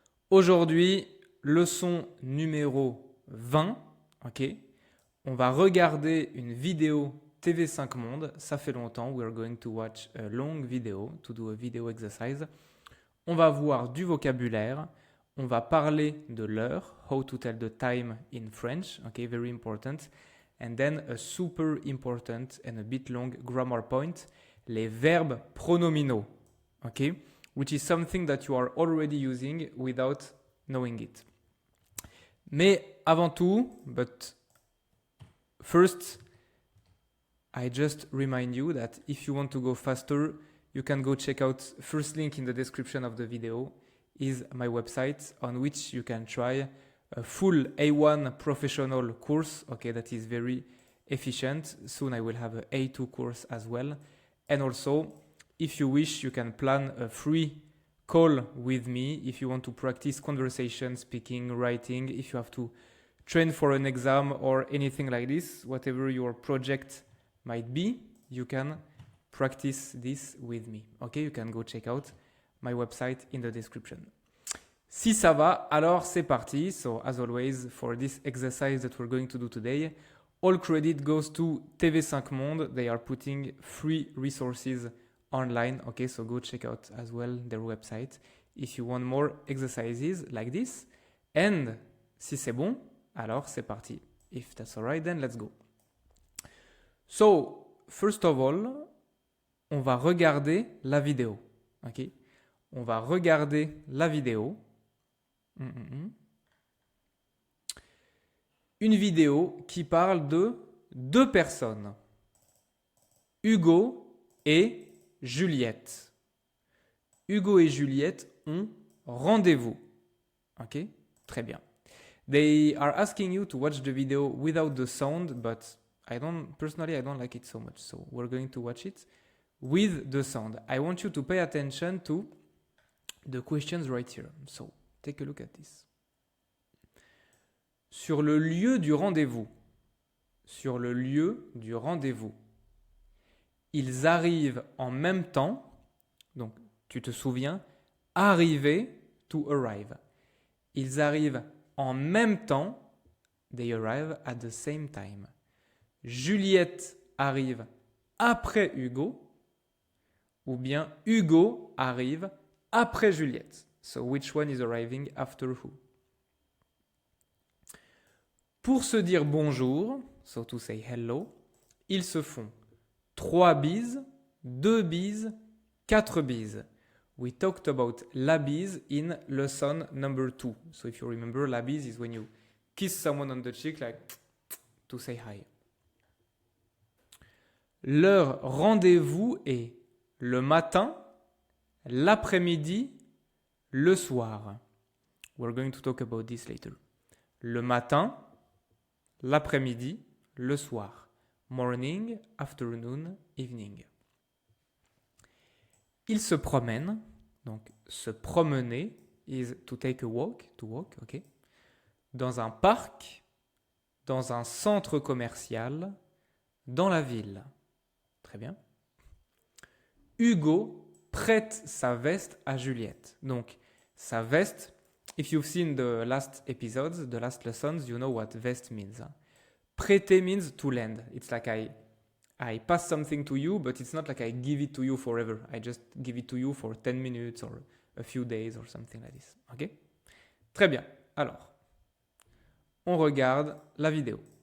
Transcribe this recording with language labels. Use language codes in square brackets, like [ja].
[fr] Aujourd'hui, leçon numéro 20, ok? On va regarder une vidéo TV5 Monde. Ça fait longtemps. [en] We are going to watch a long video to do a video exercise. [fr] On va voir du vocabulaire. On va parler de l'heure. [en] How to tell the time in French. Ok, very important. And then a super important and a bit long grammar point. [fr] Les verbes pronominaux. [en] Ok, which is something that you are already using without knowing it. [fr] Mais avant tout, [en] but first, I just remind you that if you want to go faster, you can go check out first link in the description of the video is my website on which you can try a full A1 professional course, okay, that is very efficient. Soon I will have a A2 course as well. And also, if you wish, you can plan a free call with me if you want to practice conversation, speaking, writing, if you have to train for an exam or anything like this, whatever your project might be, you can practice this with me. Okay, you can go check out my website in the description. [fr] Si ça va, alors c'est parti. [en] So as always, for this exercise that we're going to do today, all credit goes to TV5 Monde. They are putting free resources online. Okay, so go check out as well their website if you want more exercises like this. [fr] And si c'est bon, alors c'est parti. [en] If that's alright, then let's go. So, first of all, [fr] on va regarder la vidéo. Ok, on va regarder la vidéo. Une vidéo qui parle de deux personnes, Hugo et Juliette. Hugo et Juliette ont rendez-vous. Ok, très bien. [en] They are asking you to watch the video without the sound, but personally I don't like it so much. So we're going to watch it with the sound. I want you to pay attention to the questions right here. So take a look at this. [fr] Sur le lieu du rendez-vous. Sur le lieu du rendez-vous. Ils arrivent en même temps. Donc, tu te souviens, arriver, [en] to arrive. [fr] Ils arrivent en même temps. [en] They arrive at the same time. [fr] Juliette arrive après Hugo. Ou bien Hugo arrive après Juliette. [en] So, which one is arriving after who? [fr] Pour se dire bonjour, [en] so to say hello, [fr] ils se font 3 bises, 2 bises, 4 bises. [en] We talked about la bise in lesson number 2. So if you remember, la bise is when you kiss someone on the cheek, like to say hi. [fr] Leur rendez-vous est le matin, l'après-midi, le soir. [en] We're going to talk about this later. [fr] Le matin, l'après-midi, le soir. [en] Morning, afternoon, evening. [fr] Ils se promènent. Donc, se promener [en] is to take a walk, to walk, ok. [fr] Dans un parc, dans un centre commercial, dans la ville. Très bien. Hugo prête sa veste à Juliette. Donc, sa veste, [en] if you've seen the last episodes, the last lessons, you know what vest means. Prêter means to lend. It's like I pass something to you, but it's not like I give it to you forever. I just give it to you for 10 minutes or a few days or something like this. [fr] Ok? Très bien. Alors, on regarde la vidéo.